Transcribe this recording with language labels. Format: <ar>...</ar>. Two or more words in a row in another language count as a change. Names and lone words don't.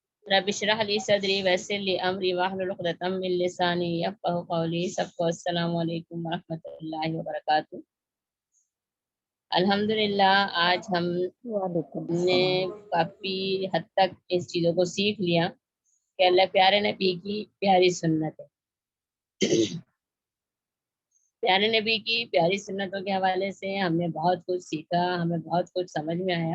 <ar>رب اشرح لي صدري ويسر لي أمري واحلل عقدة من لساني يفقهوا قولي.</ar> <hi>सबको</hi> <ar>السلام عليكم ورحمة الله وبركاته.</ar> <hi>अल्हम्दुलिल्लाह आज वालेकुम हमने अस्सलाम। काफ़ी हद तक इस चीज़ों को सीख लिया कि अल्लाह प्यारे नबी की प्यारी सुन्नत है। प्यारे नबी की प्यारी सुन्नतों के हवाले से हमने बहुत कुछ सीखा, हमें बहुत कुछ समझ में आया।</hi>